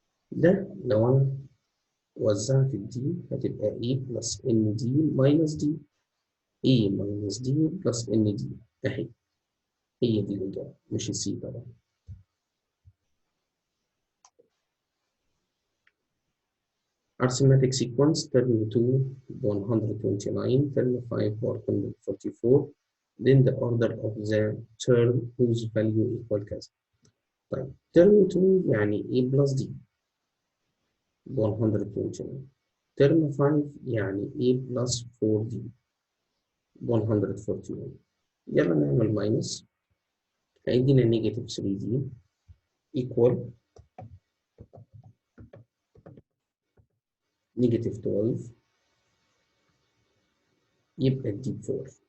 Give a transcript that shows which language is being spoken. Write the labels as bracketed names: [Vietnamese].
[Arabic] ده لو انا وزعت الدي هتبقى اي بلس ان دي ماينس دي، اي ماينس دي بلس ان دي اهي، هي دي الاجابه مش السي طبعا. [English] Arithmetic sequence term 2 129, term 5 144, then the order of the term whose value equal [Arabic] كذا. طيب [English] term 2 يعني A plus D 129، term 5 يعني A plus 4D 141. [Arabic] يلا نعمل ماينس، هيدينا نيجاتيف 3D equal نيجاتيف 12، يبقى الديب 4.